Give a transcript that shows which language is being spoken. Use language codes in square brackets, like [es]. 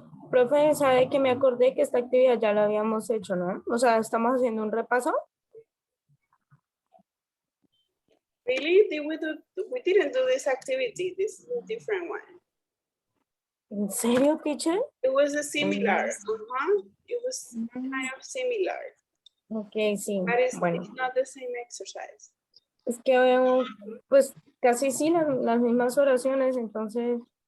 [es] Profe, sabe que me acordé que esta actividad ya la habíamos hecho, ¿no? O sea, estamos haciendo un repaso. [en] Really? We didn't do this activity. This is a different one. [es] ¿En serio, teacher? [en] It was a similar. Mm. It was kind of similar. [es] Ok, sí. [en] But [es] Bueno, [en] it's not the same exercise. [es] es que veo, pues casi sí las mismas oraciones, entonces.